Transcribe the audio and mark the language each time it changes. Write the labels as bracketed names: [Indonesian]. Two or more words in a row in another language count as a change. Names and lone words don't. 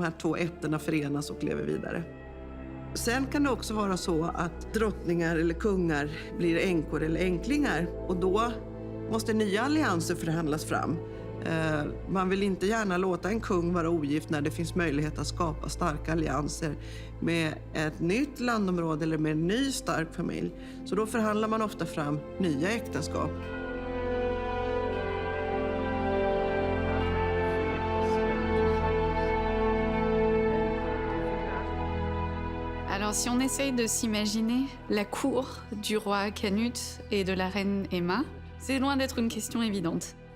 [Swedish] Att de här två ätterna förenas och lever vidare. Sen kan det också vara så att drottningar eller kungar blir änkor eller änklingar och då måste nya allianser förhandlas fram. Man vill inte gärna låta en kung vara ogift när det finns möjlighet att skapa starka allianser med ett nytt landområde eller med en ny stark familj. Så då förhandlar man ofta fram nya äktenskap. [French] Alors si on essaye de s'imaginer la cour du roi Canute et de la reine Emma, c'est loin d'être une question évidente.